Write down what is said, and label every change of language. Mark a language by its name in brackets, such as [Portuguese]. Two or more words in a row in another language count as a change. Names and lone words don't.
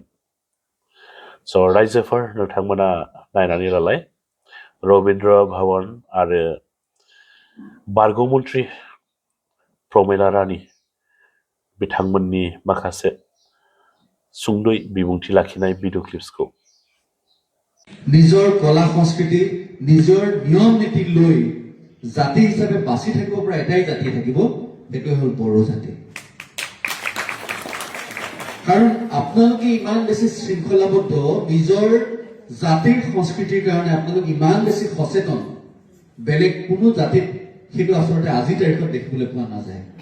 [Bodo] स' रायजोफोर नोंथांमोना नायनानै लालाय रबीन्द्र भवन आरो बारग' मन्त्रि प्रमिला रानी बिथांमोननि माखासे सुंद'यै बिबुंथि लाखिनाय भिडिअ क्लिप्सखौ। [Assamese] নিজৰ কলা সংস্কৃতি নিজৰ নিয়ম নীতি লৈ জাতি হিচাপে বাছি থাকিব পৰা এটাই জাতি থাকিব, সেইটো হ'ল বড়ো জাতি। কাৰণ আপোনালোকে ইমান বেছি শৃংখলাবদ্ধ, নিজৰ জাতিৰ সংস্কৃতিৰ কাৰণে আপোনালোক ইমান বেছি সচেতন, বেলেগ কোনো জাতিত সেইটো আচলতে আজিৰ তাৰিখত দেখিবলৈ পোৱা নাযায়।